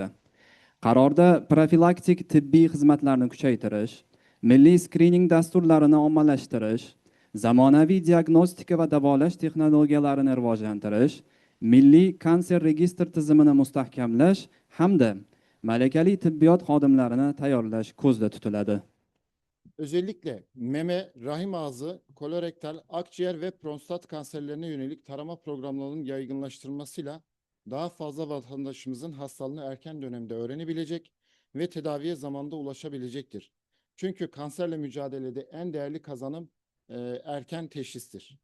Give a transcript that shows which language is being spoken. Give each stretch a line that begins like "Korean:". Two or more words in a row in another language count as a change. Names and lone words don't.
Uzbek: Qarorda profilaktik tibbiy xizmatlarni kuchaytirish, milliy skrining dasturlarini ommalashtirish, zamonaviy diagnostika va davolash texnologiyalarini rivojlantirish, milliy kanser registr tizimini mustahkamlash hamda malakali tibbiyot xodimlarini tayyorlash ko'zda tutiladi.
Turkish: Özellikle meme, rahim ağzı, kolorektal, akciğer ve prostat kanserlerine yönelik tarama programlarının yaygınlaştırılmasıyla daha fazla vatandaşımızın hastalığını erken dönemde öğrenebilecek ve tedaviye zamanda ulaşabilecektir. Çünkü kanserle mücadelede en değerli kazanım erken teşhistir.